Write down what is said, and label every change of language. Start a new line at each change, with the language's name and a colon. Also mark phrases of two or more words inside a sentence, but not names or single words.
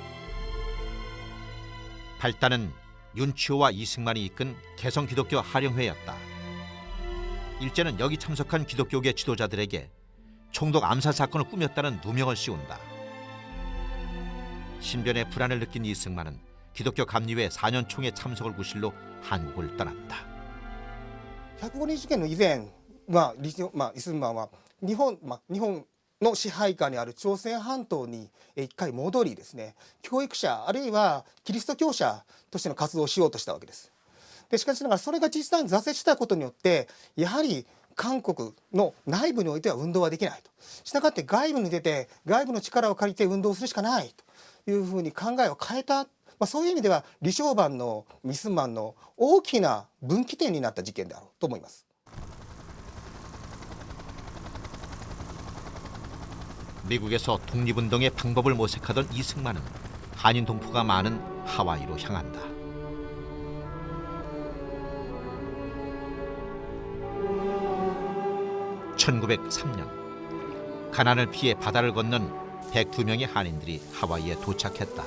Korean: 발단은 윤치호와 이승만이 이끈 개성기독교 하령회였다. 일제는 여기 참석한 기독교계 지도자들에게 총독 암살 사건을 꾸몄다는 누명을 씌운다. 신변에 불안을 느낀 이승만은 기독교 감리회 4년 총회 참석을 구실로 한국을 떠났다.
Japanese: 105 日件の以前、イスンマンは日本の支配下にある朝鮮半島に一回戻りですね、教育者あるいはキリスト教者としての活動をしようとしたわけです。でしかしながらそれが実際に挫折したことによって、やはり韓国の内部においては運動はできないと。したがって外部に出て外部の力を借りて運動するしかないというふうに考えを変えた。そういう意味では李承晩のイスンマンの大きな分岐点になった事件であろうと思います。
Korean: 미국에서 독립운동의 방법을 모색하던 이승만은 한인 동포가 많은 하와이로 향한다. (1903년) 가난을 피해 바다를 건넌 102명의 한인들이 하와이에 도착했다.